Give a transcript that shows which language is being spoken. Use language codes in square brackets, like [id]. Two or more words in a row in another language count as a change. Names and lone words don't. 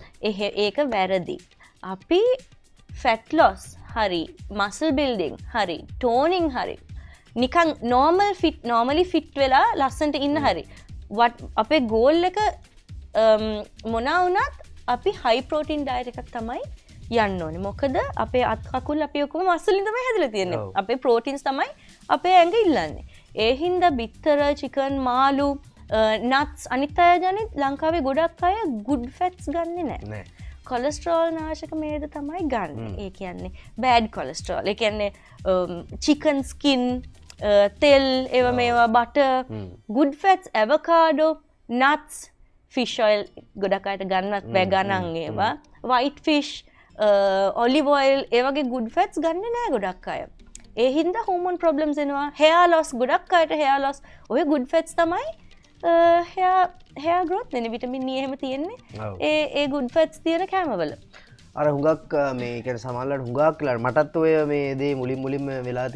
[si] ඒක වැරදි. අපි [en] fat loss [si] හරි, [en] muscle building [si] හරි, toning හරි, නිකන් [en] normally fit [si] වෙලා ලස්සනට ඉන්න හරි. අපේ goal එක මොනවා වුණත් අපි [en] high protein diet [si] එකක් තමයි යන්න ඕනේ. මොකද අපේ අත් කකුල් අපි ඔක්කොම මස් වලින් තමයි හැදලා තියෙන්නේ. අපේ ප්‍රෝටීන්ස් තමයි අපේ ඇඟ ඉල්ලන්නේ. ඒ හින්දා බිත්තර, චිකන්, මාළු, නට්ස් අනිත් අය ජනිත් ලංකාවේ ගොඩක් අය [en] good fats [si] ගන්නෙ නැහැ. කොලෙස්ටරෝල් නාශක මේද තමයි ගන්න. ඒ කියන්නේ [en] bad cholesterol. [si] ඒ කියන්නේ [en] chicken skin, [si] තෙල්, ඒවා මේවා [en] butter, good fats, avocado, nuts, fish oil [si] ගොඩක් අයට ගන්නත් බෑ ගණන් ඒවා. [en] white fish, olive oil [si] ඒ වගේ [en] good fats [si] ගන්නේ නැහැ ගොඩක් අය. ඒ හින්දා [en] hormone problems [si] එනවා. [en] hair loss [si] ගොඩක් අයට [en] hair loss. [si] ඔය [en] good fats [si] තමයි [en] hair growth [si] වෙන [en] vitamin E [si] එහෙම තියෙන්නේ. ඒ [en] good fats [si] තියෙන කෑමවල. අර හුඟක් මේ කියන්නේ සමහරවිට හුඟක් වෙලාට මටත් ඔය මේ දේ මුලින්ම වෙලා තියෙනවා.